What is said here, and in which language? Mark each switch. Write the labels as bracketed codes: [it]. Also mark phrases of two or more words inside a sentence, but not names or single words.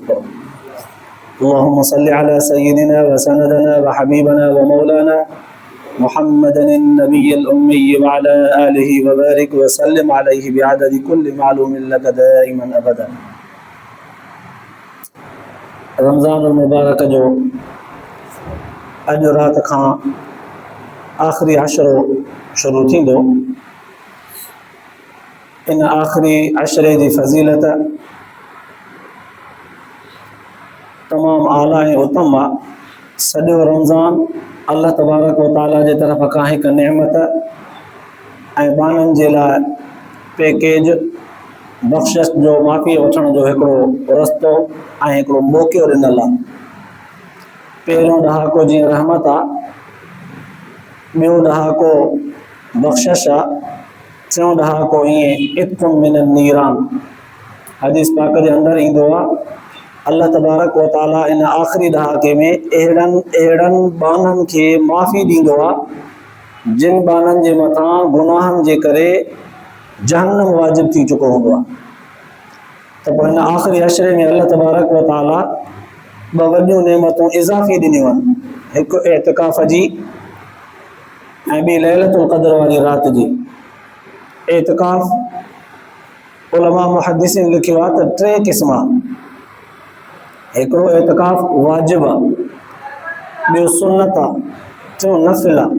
[ar] اللهم صل على سيدنا وسندنا وحبيبنا ومولانا محمد النبي الأمي وعلى آله وبارك وسلم عليه بعدد كل معلوم لك دائما أبدا. رمضان المبارك [sd] जो अॼु राति खां आख़िरी अशरो शुरू थींदो। इन आख़िरी अशरे जी फज़ीलत तमामु आला ऐं उत्तम आहे। सॼो रमज़ान [ar] الله تبارك وتعالى [sd] जे तरफ़ खां हिकु नेमत ऐं बाननि जे लाइ पैकेज बख़्शिश जो माफ़ी वठण जो हिकिड़ो रस्तो ऐं हिकिड़ो मौक़ो ॾिनल आहे। पहिरियों ॾहाको जीअं रहमत आहे, ॿियो ॾहाको बख़्शिश आहे, टियों ॾहाको ईअं [ar] عتقكم من النيران [sd] हदीस पाक जे अंदरि ईंदो आहे। [ar] الله تبارك وتعالى [sd] इन आख़िरी ॾहाके में अहिड़नि बाननि खे माफ़ी ॾींदो आहे जिन बाननि जे मथां गुनाहनि जे करे जहन्नम वाजिब थी चुको हूंदो आहे। त पोइ हिन आख़िरी अशरे में [ar] الله تبارك وتعالى [sd] ॿ वॾियूं नेमतूं इज़ाफ़ी ॾिनियूं आहिनि, हिकु एतिकाफ़ जी ऐं ॿी लैलतुल क़द्र वारी राति जी। एतिकाफ़ उलमा मुहद्दिसीन लिखियो आहे त टे क़िस्म आहे। हिकिड़ो एतिकाफ़ वाजिब आहे, ॿियो सुन्नत आहे, टियों नफ़िल आहे।